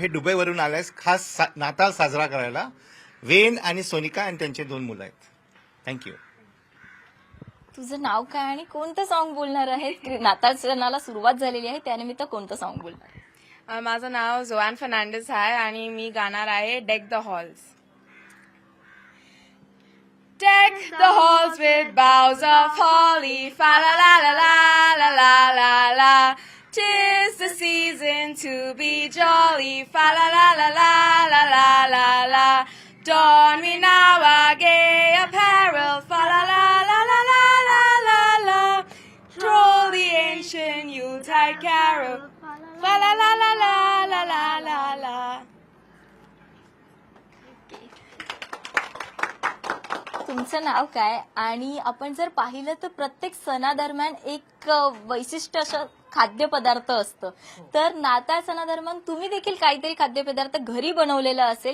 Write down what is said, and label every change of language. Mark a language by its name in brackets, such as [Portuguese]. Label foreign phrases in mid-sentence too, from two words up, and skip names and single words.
[Marathi] हे दुबईवरून आले आहेत खास नाताळ साजरा करायला. वेन आणि सोनिका आणि त्यांचे 2 मुलं आहेत. थँक्यू. तुझं नाव काय आणि कोणतं सॉन्ग बोलणार आहे? नाताळ सणाला सुरुवात झालेली आहे, त्यानिमित्त कोणतं सॉन्ग बोलणार आहे? माझं नाव जोआन फर्नांडिस आहे आणि मी गाणार आहे डेक द हॉल्स. [English] Deck the halls with boughs of holly, fa la la la la la la la la. 'Tis the season to be jolly, fa la la la la la la la la. Don we now our gay apparel, fa la la la la la la la la. Troll the ancient Yuletide carol, fa la la la la la la la la. [Marathi] तुमचं नाव काय? आणि आपण जर पाहिलं तर प्रत्येक सणादरम्यान एक वैशिष्ट्य असं खाद्यपदार्थ असतं. तर नाताळ सणादरम्यान तुम्ही देखील काहीतरी खाद्यपदार्थ घरी बनवलेला असेल.